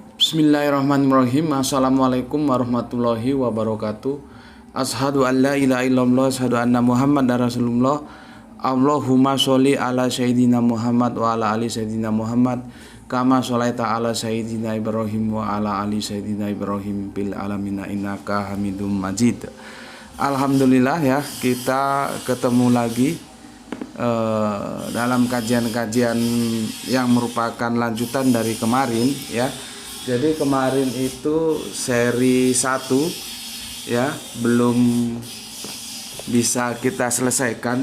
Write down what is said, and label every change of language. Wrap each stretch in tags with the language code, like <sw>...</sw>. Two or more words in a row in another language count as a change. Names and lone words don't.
<ar>بسم الله الرحمن الرحيم. السلام عليكم ورحمة الله وبركاته. أشهد أن لا إله إلا الله، أشهد أن محمد رسول الله. اللهم صل على سيدنا محمد وعلى آل سيدنا محمد كما صليت على سيدنا إبراهيم وعلى آل سيدنا إبراهيم بالعالمين إنك حميد مجيد.</ar> <id>Alhamdulillah ya, kita ketemu lagi dalam kajian-kajian yang merupakan lanjutan dari kemarin ya. Jadi kemarin itu seri 1 ya, belum bisa kita selesaikan.</id>